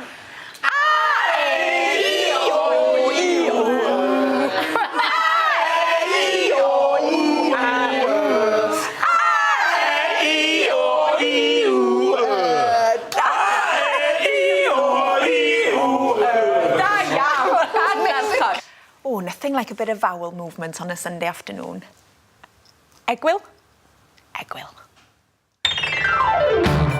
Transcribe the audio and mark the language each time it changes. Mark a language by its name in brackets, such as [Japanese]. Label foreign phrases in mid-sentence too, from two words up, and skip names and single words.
[Welsh] A, e, I, o, I, o. A, e, I, o, I, o. A, e, I, o, I, o. Da, e, I, o, I, o. Da iawn. [English] Oh, nothing like a bit of vowel movement on a Sunday afternoon. [Welsh] Egwyl? Egwyl.